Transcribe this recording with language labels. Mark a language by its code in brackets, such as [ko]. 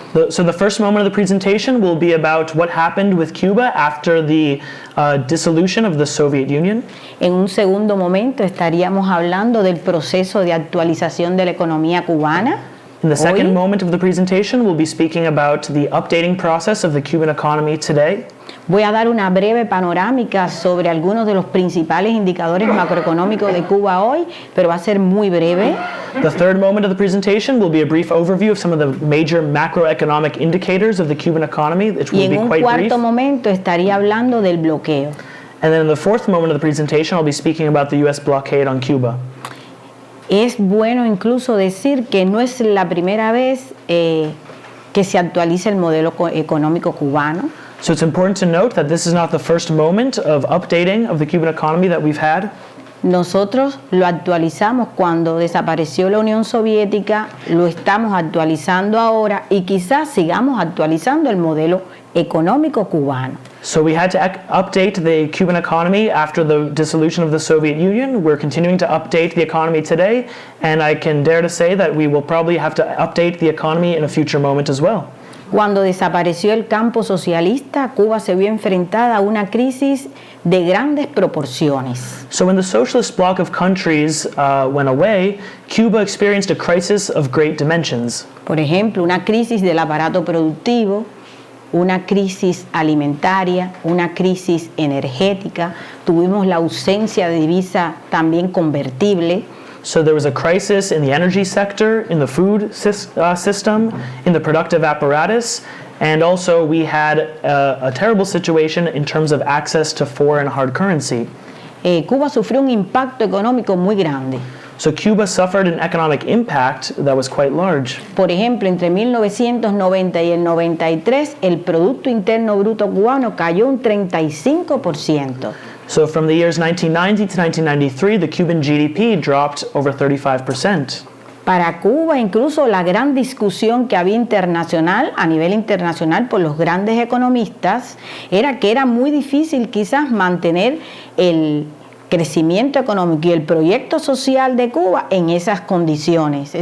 [en] So the first moment of the presentation will be about what happened with Cuba after the dissolution of the Soviet Union. [es] En un segundo momento estaríamos hablando del proceso de actualización de la economía cubana. [en] In the second moment of the presentation, we'll be speaking about the updating process of the Cuban economy today. [es] Voy a dar una breve panorámica sobre algunos de los principales indicadores macroeconómicos de Cuba hoy, pero va a ser muy breve. [en] The third moment of the presentation will be a brief overview of some of the major macroeconomic indicators of the Cuban economy, which will be quite brief. [es] Y en un cuarto momento estaría hablando del bloqueo. [en] And then in the fourth moment of the presentation, I'll be speaking about the U.S. blockade on Cuba. [es] Es bueno incluso decir que no es la primera vez que se actualiza el modelo económico cubano. [en] So it's important to note that this is not the first moment of updating of the Cuban economy that we've had. [es] Nosotros lo actualizamos cuando desapareció la Unión Soviética, lo estamos actualizando ahora y quizás sigamos actualizando el modelo económico cubano. [en] So we had to update the Cuban economy after the dissolution of the Soviet Union. We're continuing to update the economy today, and I can dare to say that we will probably have to update the economy in a future moment as well. [es] Cuando desapareció el campo socialista, Cuba se vio enfrentada a una crisis de grandes proporciones. [en] So when the socialist bloc of countries went away, Cuba experienced a crisis of great dimensions. [es] Por ejemplo, una crisis del aparato productivo, una crisis alimentaria, una crisis energética, tuvimos la ausencia de divisa también convertible. [en] So there was a crisis in the energy sector, in the food system, in the productive apparatus, and also we had a terrible situation in terms of access to foreign hard currency. [es] Cuba sufrió un impacto económico muy grande. [en] So Cuba suffered an economic impact that was quite large. [es] Por ejemplo, entre 1990 y el 93, el Producto Interno Bruto cubano cayó un 35%. [en] So from the years 1990 to 1993, the Cuban GDP dropped over 35%. [es] Para Cuba, incluso la gran discusión que había internacional, a nivel internacional por los grandes economistas, era que era muy difícil quizás mantener el crecimiento económico y el proyecto social de Cuba en esas condiciones.